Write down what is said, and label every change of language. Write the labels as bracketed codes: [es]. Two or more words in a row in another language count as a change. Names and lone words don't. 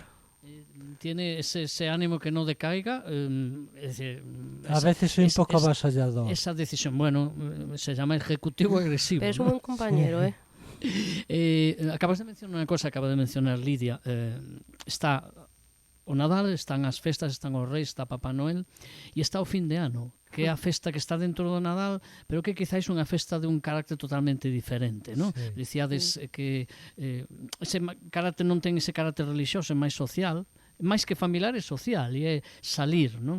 [es] Tiene ese ánimo que no decaiga. Es decir, A veces soy un poco avasallador. Esa decisión, bueno, se llama ejecutivo agresivo. Pero es un buen compañero, Acabas de mencionar una cosa, acaba de mencionar Lidia. [gl] Está o Nadal, están as festas, están os reis, está Papá Noel e está o fin de ano, que é a festa que está dentro do Nadal, pero que quizáis unha festa de un carácter totalmente diferente, non? Sí. Dicíades que ese carácter non ten ese carácter religioso, é máis social, máis que familiar é social e é salir, non?